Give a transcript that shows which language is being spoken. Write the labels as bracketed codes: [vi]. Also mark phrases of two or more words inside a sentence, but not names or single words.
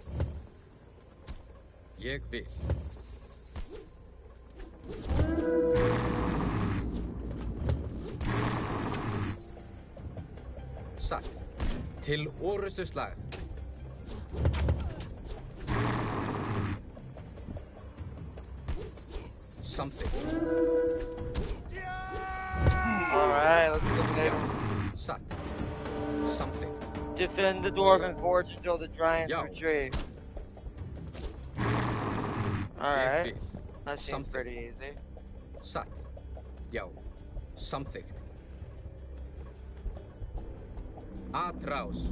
[is] Ég vil. Satt. Til orustuslag. Samþykkt. [en] Alright, let's eliminate them. [is] Satt. Samþykkt. [en] Defend the Dwarven Forge until the Giants Yo. retreat. [is] Ég [en] Alright. [is] vil. [en] That seems Something. pretty easy. [is] Satt. Já. Samþykkt. Atrás.